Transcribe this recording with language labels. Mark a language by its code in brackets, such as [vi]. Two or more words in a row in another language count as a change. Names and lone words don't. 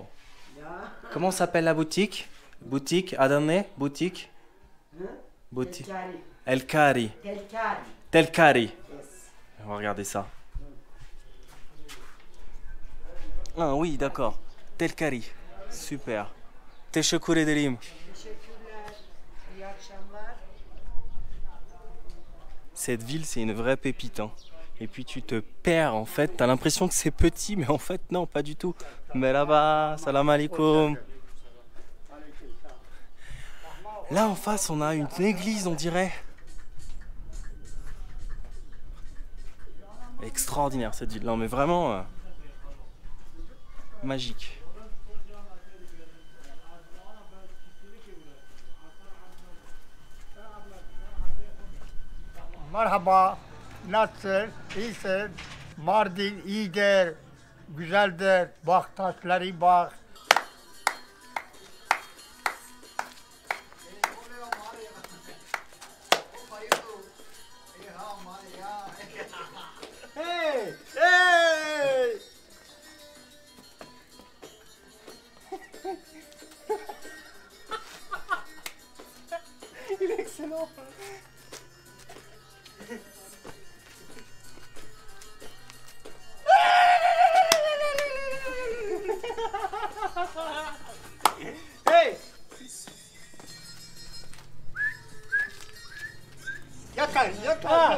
[fr] Comment s'appelle la boutique? Boutique, Adane, boutique. Boutique. Telkari. Telkari. On va regarder ça. Ah oui, d'accord. Telkari. Super. [tr] Teşekkür ederim. [fr] Cette ville, c'est une vraie pépite. Hein. Et puis tu te perds en fait, t'as l'impression que c'est petit, mais en fait non, pas du tout. Mais là-bas, [ar] سلام عليكم. [fr] Là en face, on a une église, on dirait. Extraordinaire cette ville, non mais vraiment magique. [tr] Merhaba, nasıl, iyisin? Mardin iyidir, güzeldir, bak taşları bak. Hey, hey! [fr] Il est excellent. Hey! [tr] Yakar, yakar.